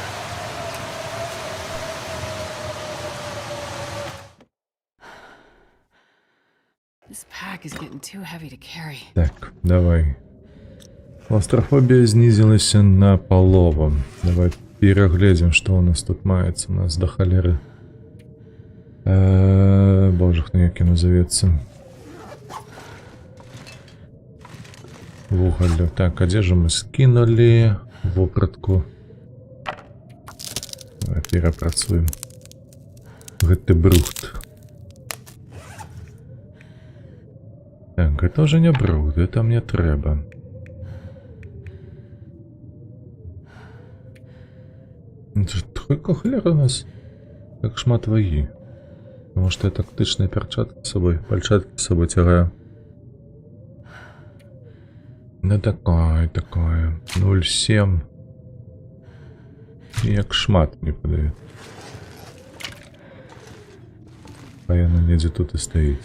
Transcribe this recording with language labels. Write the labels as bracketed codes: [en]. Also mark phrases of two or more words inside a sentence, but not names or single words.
[en] This pack is getting too heavy to carry. [be] Так, давай. Клаўстрафобія знізілася на палову. Давай перагледзім, што ў нас тут маецца. У нас да халеры. Боже, хто як яно завецца. Вугаллю. Так, адзежу мы скінулі. Вопратку. Давай перапрацуем. Гэты брухт. Так, гэта ўжо не брухт, гэта мне трэба. Сколько халер у нас? Так шмат вагі. [ru] Потому что [be] я тактычныя перчаткі з сабой, пальчаткі з сабой цягаю. Ну такое. 0,7. Як шмат не падае. А яна недзе тут і стаіць.